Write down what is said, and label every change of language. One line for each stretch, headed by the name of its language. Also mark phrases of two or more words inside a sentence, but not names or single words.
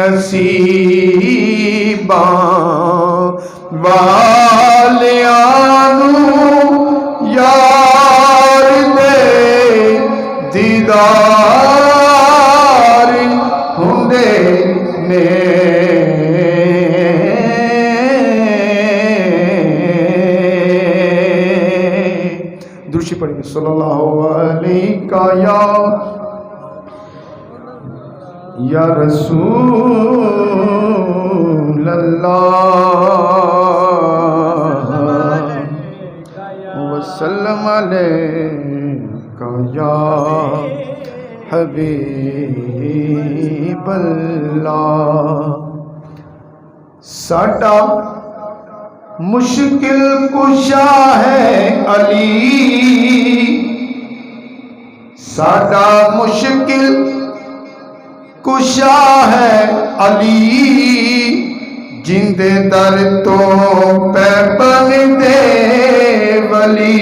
Punjabi: نصیباں والیاں نوں یار دے دیدار ہندے نے. درود پڑھیے
Arabic: صلى الله عليه يا رسول الله وسلم عليك يا حبيب الله.
Punjabi: ساڈا مشکل کشا ہے علی، ساڈا مشکل کشا ہے علی، جندے در توں پیبن دے ولی.